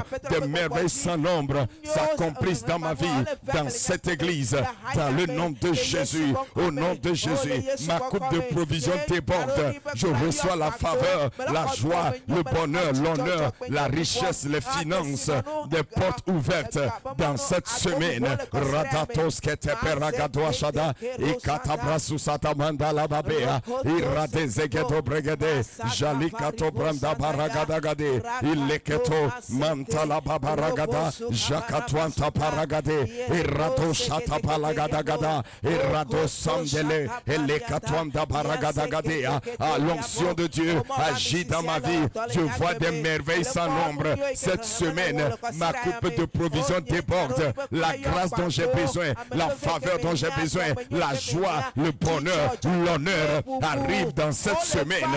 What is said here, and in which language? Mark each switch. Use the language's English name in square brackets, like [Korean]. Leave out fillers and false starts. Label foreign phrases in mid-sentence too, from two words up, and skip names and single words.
[French] Des merveilles sans nombre s'accomplissent dans ma vie, dans cette église, dans le nom de Jésus. Au nom de Jésus, ma coupe de provision déborde. Je reçois la faveur, la joie, le bonheur, l'honneur, la richesse, les finances, des portes ouvertes dans cette semaine. Radatos keteperagadoashada et katabrasusata mandala babea iradezegedo bregede jalikato branda baragadagade ileketo mantala babaragada jakatwanta paragade irado shata palagadagada irado samdele elekatwanda baragadagade. À l'onction de Dieu agit dans ma vie. Je vois des merveilles sans nombre. Cette semaine, ma coupe de provision déborde. La grâce dont j'ai besoin, la faveur dont j'ai besoin, la joie, le bonheur, l'honneur arrive dans cette semaine.